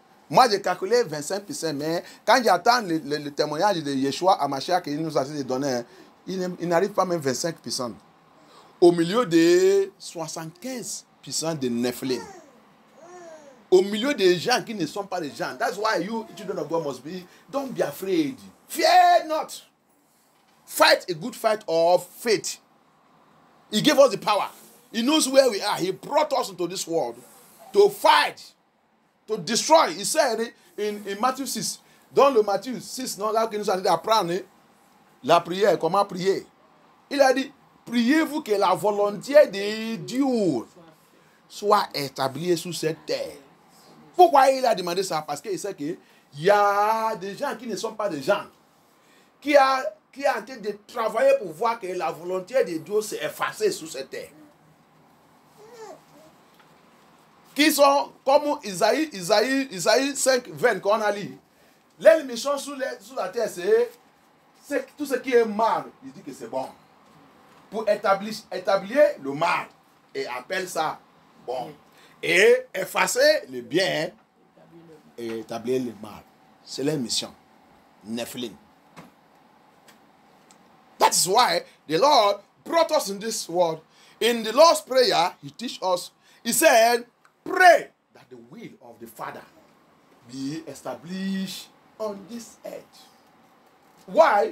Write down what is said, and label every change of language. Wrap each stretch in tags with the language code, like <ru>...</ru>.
<fr>Moi, j'ai calculé 25%, mais quand j'attends le témoignage de Yeshua HaMashiach qu'il nous a donné, il n'arrive pas même 25%. Au milieu de 75% de Nephilim. Au milieu des gens qui ne sont pas des gens.</fr> <en>That's why you, children of God, must be, don't be afraid. Fear not. Fight a good fight of faith. He gave us the power. He knows where we are. He brought us into this world to fight, to destroy. He said in Matthieu 6,</en> <fr>dans le Matthieu 6, non, là qui nous a dit d'apprendre la prière, comment prier. Il a dit, priez-vous que la volonté de Dieu soit établie sur cette terre. Pourquoi il a demandé ça? Parce qu'il sait qu'il y a des gens qui ne sont pas des gens, qui a en train de travailler pour voir que la volonté de Dieu s'est effacée sur cette terre. Qui sont comme Isaïe 5, 20 qu'on a lu. L'émission sur la terre, c'est tout ce qui est mal. Il dit que c'est bon. Pour établir le mal. Et appelle ça bon. Et effacer le bien et établir le mal. C'est leur mission. Nephilim.</fr> <en>That is why the Lord brought us in this world. In the Lord's Prayer, He teach us, He said, pray that the will of the Father be established on this earth. Why?</en>